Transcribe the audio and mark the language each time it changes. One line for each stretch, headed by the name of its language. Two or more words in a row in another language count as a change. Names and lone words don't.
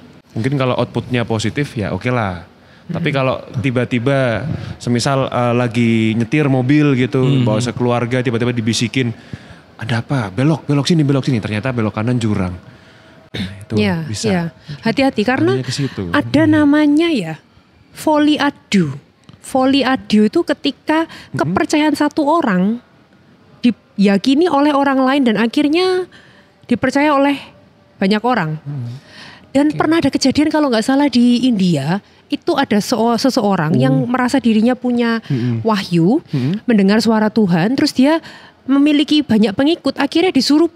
Indonesian: Mungkin kalau outputnya positif ya oke lah. Tapi kalau tiba-tiba semisal lagi nyetir mobil gitu, bawa sekeluarga tiba-tiba dibisikin, ada apa? Belok sini. Ternyata belok kanan jurang. Nah, itu bisa. Ya. Hati-hati karena Adanya ke situ. ada namanya ya
French: folie à deux. Folie à deux
Indonesian: itu ketika kepercayaan satu orang diyakini oleh orang lain dan akhirnya dipercaya oleh banyak orang. Dan pernah ada kejadian kalau nggak salah di India, itu ada seseorang yang merasa dirinya punya wahyu, mendengar suara Tuhan, terus dia memiliki banyak pengikut, akhirnya disuruh